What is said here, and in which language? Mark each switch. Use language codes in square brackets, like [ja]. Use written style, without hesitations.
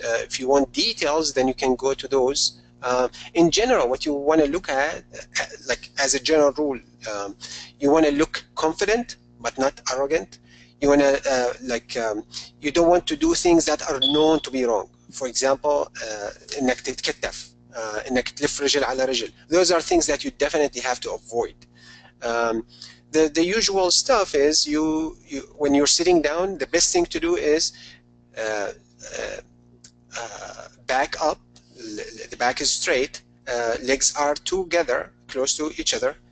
[en] If you want details, then you can go to those. In general, what you want to look at, like as a general rule, you want to look confident, but not arrogant. You want to, you don't want to do things that are known to be wrong. For example, [ar] انك تتكتف, انك تلف رجل على رجل. [en] Those are things that you definitely have to avoid. The usual stuff is when you're sitting down, the best thing to do is back up. The back is straight. Legs are together, close to each other.